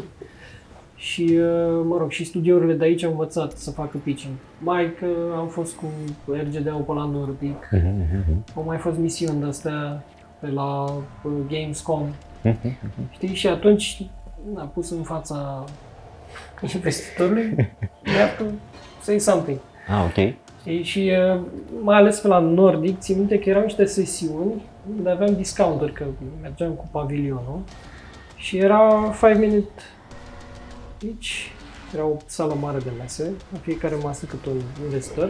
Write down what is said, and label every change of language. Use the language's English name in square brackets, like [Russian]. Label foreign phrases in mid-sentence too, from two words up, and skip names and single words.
[Romanian] Și, și studiourile de aici au învățat să facă pitching. Mai că am fost cu RGD-ul pe la Nordic, au mai fost misiuni de-astea pe la Gamescom. Știi? Și atunci a pus în fața investitorului, [English] you have to say something. Ah, ok. [Romanian] Știi? Și mai ales pe la Nordic, țin minte că erau niște sesiuni unde aveam discounturi, că mergeam cu pavilionul și era 5 minute each, era o sală mare de mese, la fiecare masă cât un investitor.